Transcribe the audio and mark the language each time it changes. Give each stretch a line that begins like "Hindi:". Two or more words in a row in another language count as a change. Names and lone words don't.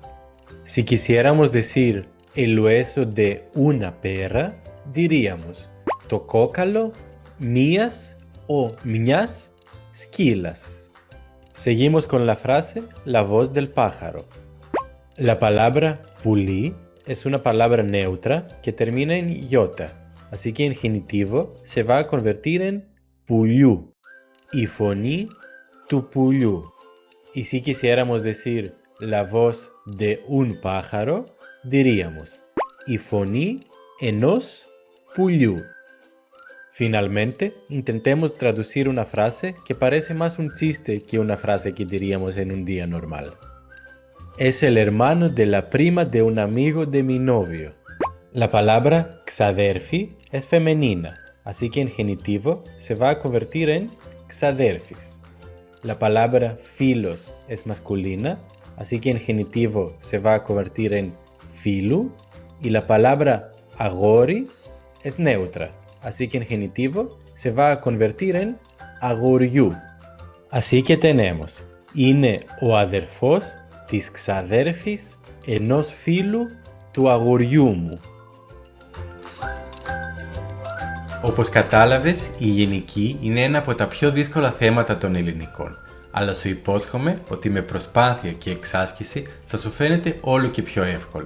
Spanish: Si quisiéramos decir el hueso de una perra, diríamos
Greek: το κόκκαλο, μιας ή μιας, σκύλας.
Spanish: Seguimos con la frase la voz del pájaro. La palabra puli es una palabra neutra que termina en iota, así que en genitivo se va a convertir en puliu.
Greek: η φωνή του πουλιού.
Spanish: Y si quisiéramos decir la voz de un pájaro, diríamos
Greek: η φωνή ενός πουλιού.
Spanish: Finalmente, intentemos traducir una frase que parece más un chiste que una frase que diríamos en un día normal. Es el hermano de la prima de un amigo de mi novio. La palabra ξαδέρφη es femenina, así que en genitivo se va a convertir en ξαδέρφης. La palabra φίλος es masculina, así que en genitivo se va a convertir en φίλου. Y la palabra αγόρι es neutra, así que en genitivo se va a convertir en αγοριού. Así que tenemos,
Greek: είναι ο αδερφός της ξαδέρφης ενός φίλου του αγοριού μου. Όπως κατάλαβες, η γενική είναι ένα από τα πιο δύσκολα θέματα των ελληνικών, αλλά σου υπόσχομαι ότι με προσπάθεια και εξάσκηση θα σου φαίνεται όλο και πιο εύκολο.